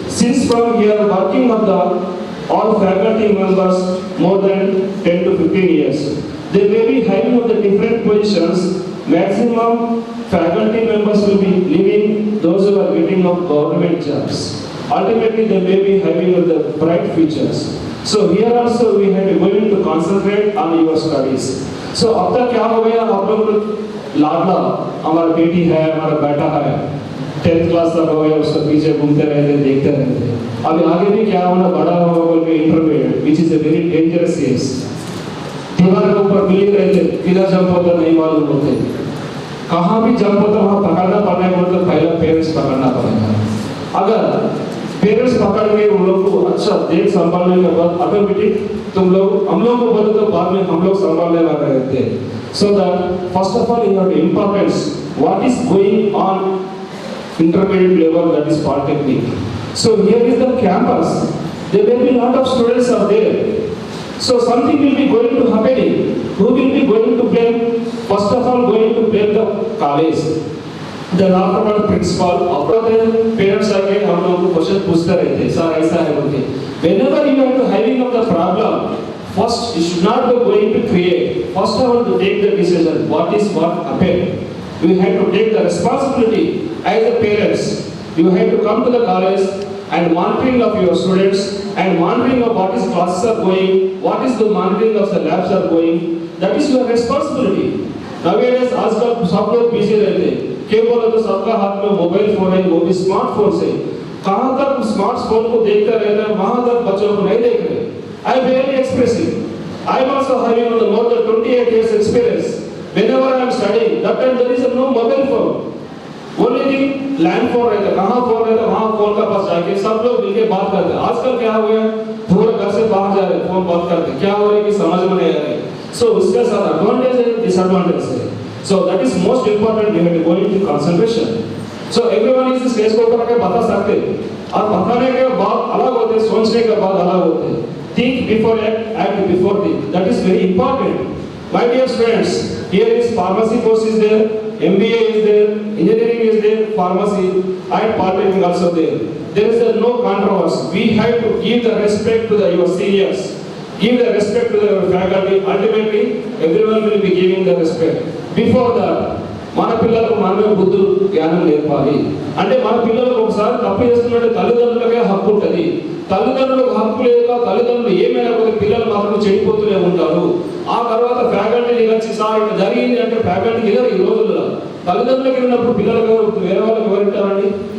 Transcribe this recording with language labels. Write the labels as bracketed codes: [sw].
[en] Since from here working of the all faculty members more than 10 to 15 years, they may be having of the different positions. Maximum faculty members will be leaving those who are getting of government jobs. Ultimately, they may be having of the bright futures. So here also we have to going to concentrate on your studies. [hi] So अब तक क्या हो गया, आप लोग लाडला हमारा बेटी है, हमारा बेटा है, 10th क्लास तक हो गया, उसके पीछे घूमते रहते, देखते रहते. अभी आगे भी क्या होना, बड़ा होगा बोल के intermediate, [en] which is a very dangerous phase. [hi] दीवार के ऊपर मिले रहते, किधर जंप होता नहीं मालूम होते, कहाँ भी जंप होता वहाँ पकड़ना पड़ेगा, मतलब पहले पेरेंट्स पकड़ना पड़ेगा. अगर पेरेंट्स पकड़ के उन लोग को अच्छा देख संभालने के बाद ऑटोमेटिक तुम लोग हम लोग को बोले तो बाद में हम लोग संभालने लगे रहते हैं. [en] So that first of all you have the importance what is going on intermediate level, that is polytechnic. So here is the campus. There will be lot of students are there. So something will be going to happening. Who will be going to blame? First of all going to blame the college. Then afterward principal, after the parents [hi] आके हम लोगों को question पूछते रहते हैं, sir ऐसा है बोलते. [en] Whenever you are having of the problem, first you should not be going to create. First of all to take the decision. What is what happened? You have to take the responsibility as the parents. You have to come to the college and monitoring of your students and monitoring of what is classes are going, what is the monitoring of the labs are going. That is your responsibility. [hi] Nowadays आजकल सब लोग busy रहते हैं. केवल तो सबका हाथ में मोबाइल फोन है, वो भी स्मार्टफोन से. कहाँ तक स्मार्टफोन को देखते रहते हैं, वहाँ तक बच्चों को नहीं देख रहे. [en] I am very expressive. I am also having more than 28 years experience. Whenever I am studying, that time there is no mobile phone. Only thing land phone [hi] रहता है. कहाँ फोन रहता है, वहाँ फोन का पास जाके सब लोग मिलके बात करते हैं. आजकल क्या हो गया, पूरे घर से बाहर जा रहे, फोन बात करते हैं. क्या हो रहा है कि समझ में नहीं आ रहा है. So उसके साथ advantage है, disadvantage है. [en] So that is most important. You have to go into concentration. So everyone is [hi] stage को ऊपर आके बता सकते हैं. और बताने के बाद अलग होते हैं, सोचने के बाद अलग होते हैं. [en] Think before act, act before think. That is very important. My dear friends, here is pharmacy course is there, MBA is there, engineering is there, pharmacy and polytechnic also there. There is no controversy. We have to give the respect to your seniors. Give the respect to the faculty. Ultimately, everyone will be giving the respect. Before that, [te] మన పిల్లలకు మనమే బుద్ధులు జ్ఞానం నేర్పాలి. అంటే మన పిల్లలకు ఒకసారి తప్పు చేస్తున్నట్టు తల్లిదండ్రులకే హక్కు ఉంటుంది. తల్లిదండ్రులకు హక్కు లేక తల్లిదండ్రులు ఏమైనా పోతే పిల్లలు మాత్రం చెడిపోతూనే ఉంటారు. ఆ తర్వాత ఫ్యాకల్టీని వచ్చి సార్ ఇట్లా జరిగింది అంటే ఫ్యాకల్టీకి ఇలా ఈ రోజుల్లో తల్లిదండ్రులకి ఉన్నప్పుడు పిల్లలకు వేరే వాళ్ళకి ఎవరింటారండి?